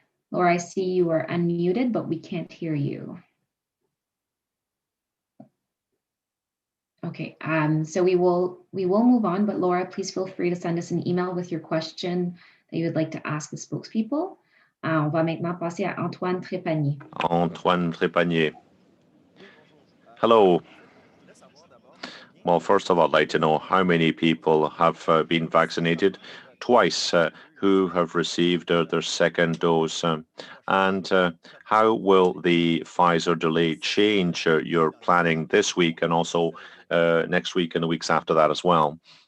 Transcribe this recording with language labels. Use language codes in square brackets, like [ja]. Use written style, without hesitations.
[en] Laura, I see you are unmuted, but we can't hear you. Okay, so we will move on, but Laura, please feel free to send us an email with your question that you would like to ask the spokespeople. [fr] On va maintenant passer à Antoine Trépanier. [en] Antoine Trépanier. Hello. Well, first of all, I'd like to know how many people have been vaccinated twice, who have received their second dose, and how will the Pfizer delay change your planning this week and also next week and the weeks after that as well?